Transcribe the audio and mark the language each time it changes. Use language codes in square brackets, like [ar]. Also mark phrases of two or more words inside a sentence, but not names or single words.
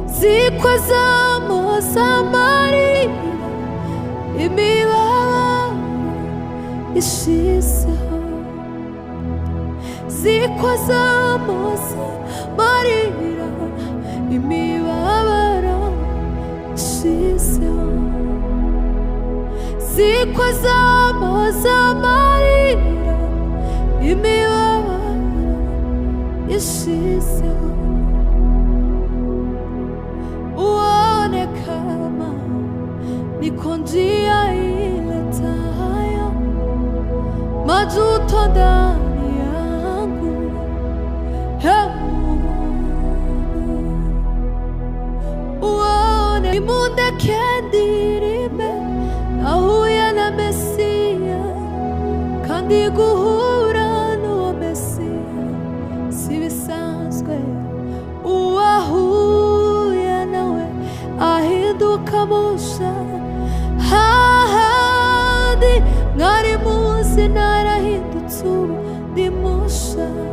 [rw] zikozamo z'amarira imibabaro ishizeho, zikozamo z'amarira imibabaro ishizeho, zikozamo z'amarira imibabaro ishizeho. [sw] Uone kama niko njia iletayo majuto ndani yangu. [rw] Uone nimundeke ndirimbe nahuye na Mesiya, kandi guhura n'uwo Mesiya si bisanzwe. Uwahuye nawe ahinduka musha, hahandi mwari muzi narahindutse ubu ndi musha.